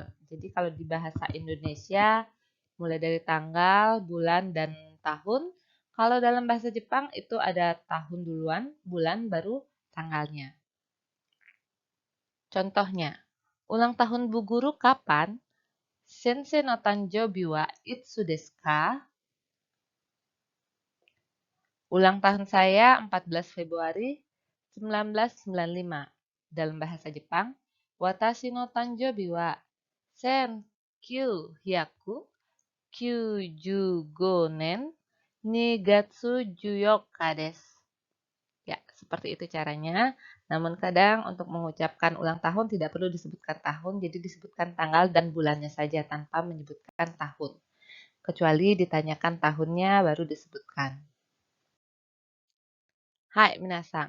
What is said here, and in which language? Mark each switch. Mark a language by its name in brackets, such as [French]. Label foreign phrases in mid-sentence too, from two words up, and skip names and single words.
[Indonesian] Jadi kalau di bahasa Indonesia mulai dari tanggal, bulan, dan tahun. Kalau dalam bahasa Jepang itu ada tahun duluan, bulan, baru tanggalnya. Contohnya, ulang tahun Bu Guru kapan? [Japanese] 先生の誕生日はいつですか? [Indonesian] Ulang tahun saya 14 Februari 1995. Dalam bahasa Jepang, [Japanese] 私の誕生日は千九百九十五年二月十四日です. [Indonesian] Ya, seperti itu caranya. Namun kadang untuk mengucapkan ulang tahun tidak perlu disebutkan tahun, jadi disebutkan tanggal dan bulannya saja tanpa menyebutkan tahun. Kecuali ditanyakan tahunnya baru disebutkan. [Japanese] はい、皆さん.